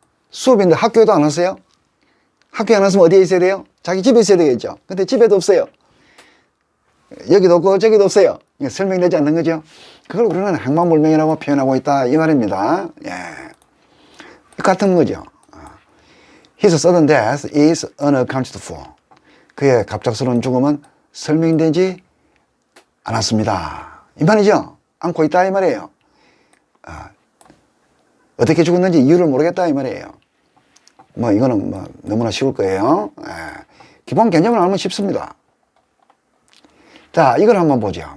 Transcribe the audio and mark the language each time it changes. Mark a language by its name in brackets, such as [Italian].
[Korean] 수업인데 학교에도 안 왔어요? 학교에 안 왔으면 어디에 있어야 돼요? 자기 집에 있어야 되겠죠. 근데 집에도 없어요. 여기도 없고 저기도 없어요. 설명되지 않는 거죠. 그걸 우리는 행방불명이라고 표현하고 있다 이 말입니다. 예. 같은 거죠. [English] His sudden death is unaccounted for. [Korean] 그의 갑작스러운 죽음은 설명되지 않았습니다. 이 말이죠. 않고 있다 이 말이에요. 어떻게 죽었는지 이유를 모르겠다 이 말이에요. 뭐 이거는 뭐 너무나 쉬울 거예요. 기본 개념을 알면 쉽습니다. 자, 이걸 한번 보죠.